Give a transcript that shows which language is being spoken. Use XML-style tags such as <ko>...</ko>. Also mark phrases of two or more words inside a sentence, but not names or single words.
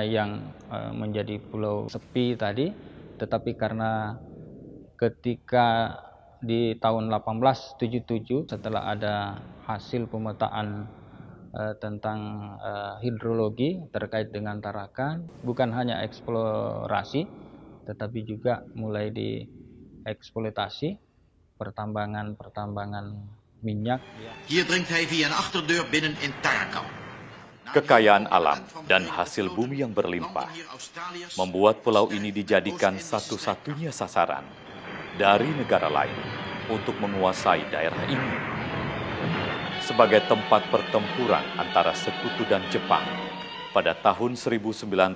<id>yang menjadi pulau sepi tadi, tetapi karena ketika di tahun 1877 setelah ada hasil pemetaan tentang hidrologi terkait dengan Tarakan, bukan hanya eksplorasi tetapi juga mulai dieksploitasi pertambangan minyak.</id> <nl>Hier dringt hij via een achterdeur binnen in Tarakan.</nl> <id>Kekayaan alam dan hasil bumi yang berlimpah membuat pulau ini dijadikan satu-satunya sasaran dari negara lain untuk menguasai daerah ini. Sebagai tempat pertempuran antara Sekutu dan Jepang pada tahun 1942.</id>